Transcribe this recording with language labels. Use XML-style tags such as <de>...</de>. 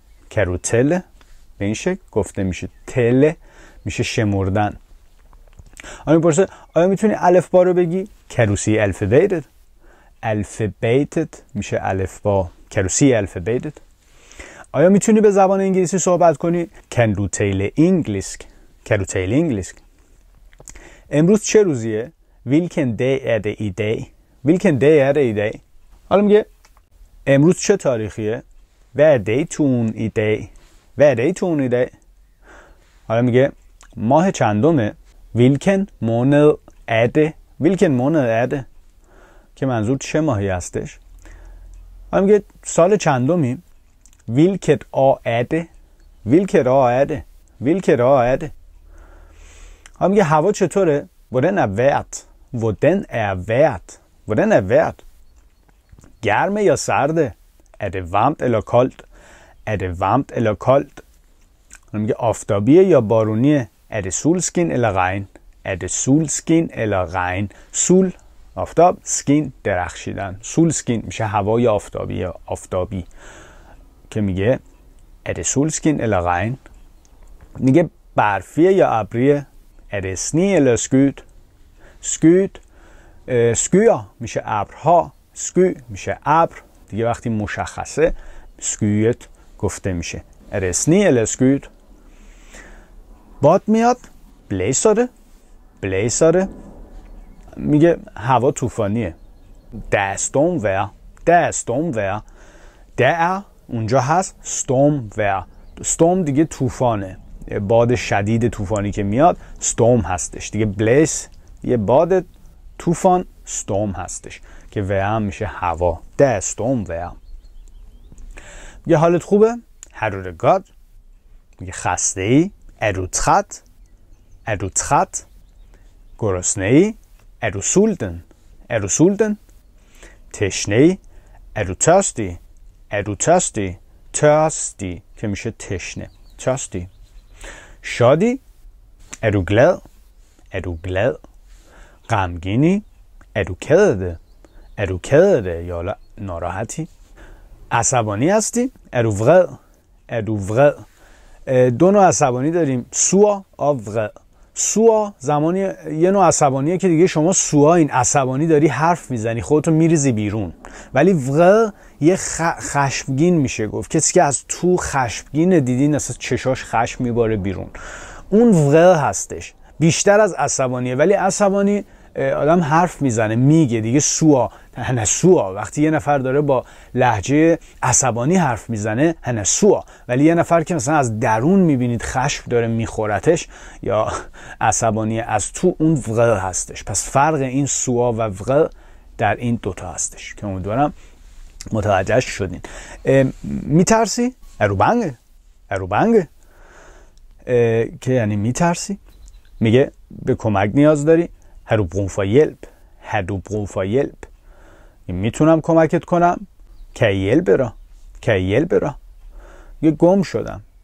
<da>Kan du tælle?</da> <fa>به این شکل گفته میشه. تله میشه شمردن. آیا میپرسه آیا میتونی الفبا رو بگی؟</fa> <da>Kan du sige alfabetet?</da> <fa>Alfabetet میشه الفبا.</fa> <da>Kan du sige alfabetet?</da> <fa>آیا میتونی به زبان انگلیسی صحبت کنی؟</fa> <da>Kan du tale engelsk? Kan du tale engelsk?</da> <fa>امروز چه روزیه؟</fa> <da>Hvilken dag er det i dag? Hvilken dag er det i dag?</da> <fa>حالا میگه امروز چه تاریخیه؟</fa> <da>Hvad er datoen i dag? Hvad er datoen i dag?</da> <fa>حالا میگه ماه چندمه؟</fa> <da>Hvilken måned er det? Hvilken måned er det?</da> <fa>که منظور چه ماهی هستش؟ حالا میگه سال چندمی؟</fa> <da>Hvilket år er det? Hvilket år er det? Hvilket år er det?</da> <fa>حالا میگه هوا چطوره؟</fa> <da>Hvordan er vejret? Hvordan er vejret? Hvordan er vejret?</da> <fa>Gærme یا سرده؟</fa> <da>Er det varmt eller koldt? Er det varmt eller koldt?</da> <fa>حالا میگه آفتابیه یا بارونیه؟</fa> <da>Er det solskin eller regn? Er det solskin eller regn?</da> <fa>Sol آفتاب، skin درخشیدن. solskin میشه هوای آفتابی که میگه</fa> <da>er det solskin eller regn؟</da> <fa>میگه برفیه یا ابریه؟</fa> <da>Er det sne eller skyet?</da> <fa>Skyet skyer میشه ابرها، sky میشه ابر دیگه، وقتی مشخصه skyet گفته میشه.</fa> <da>Er det sne eller skyet؟</da> <fa>باد میاد،</fa> <da>blæser det؟ blæser det؟</da> <fa>میگه هوا طوفانیه.</fa> <da>Der er stormvejr. Der er stormvejr. Der er</da> <fa>اونجا هست</fa> <da>stormvejr.</da> <fa>storm دیگه طوفانه، باد شدید طوفانی که میاد storm هستش دیگه. بلیس یه باد طوفان، storm هستش که ویر میشه هوا.</fa> <da>Der er stormvejr.</da> <fa>میگه حالت خوبه؟</fa> <da>Har du det godt؟</da> <fa>میگه خسته ای؟</fa> <da>Er du træt? Er du træt؟</da> <fa>گرسنه ای؟</fa> <da>Er du sulten? Er du sulten?</da> <fa>تشنه ای؟</fa> <da>Er du tørstig? Er du tørstig?</da> <fa>Tørstig که میشه تشنه.</fa> <da>Tørstig.</da> <fa>شادی؟</fa> <da>Er du glad? Er du glad?</da> <fa>غمگینی؟</fa> <da>Er du ked af det? Er du ked af det</da> <fa>یا ناراحتی؟ عصبانی هستی؟</fa> <da>Er du vred? Er du vred؟</da> <fa>دو نوع عصبانی داریم، سوء و vred. سوء زمانی یه نوع عصبانیه که دیگه شما سوء این عصبانی داری حرف میزنی خودتو میریزی بیرون، ولی vred یه خشمگین میشه گفت. کسی که از تو خشمگین دیدین اصلا چشاش خشم میباره بیرون، اون vred هستش. بیشتر از عصبانیه، ولی عصبانی آدم حرف میزنه میگه دیگه. سوء وقتی یه نفر داره با لهجه عصبانی حرف میزنه هنه سوء، ولی یه نفر که مثلا از درون میبینید خشم داره میخورتش یا عصبانی از تو، اون vred هستش. پس فرق این سوء و vred در این دوتا هستش که امیدوارم متوجه شدین. میترسی؟</fa> <da>Er du bange؟</da> <fa>که یعنی میترسی. میگه به کمک نیاز داری؟</fa> <da>Har du brug for hjælp? Har du brug for hjælp؟</da> <fa>میتونم کمکت کنم؟</fa> <da>Kan jeg hjælpe dig؟ Kan jeg hjælpe dig؟</da> <fa>یه گم شدم.</fa>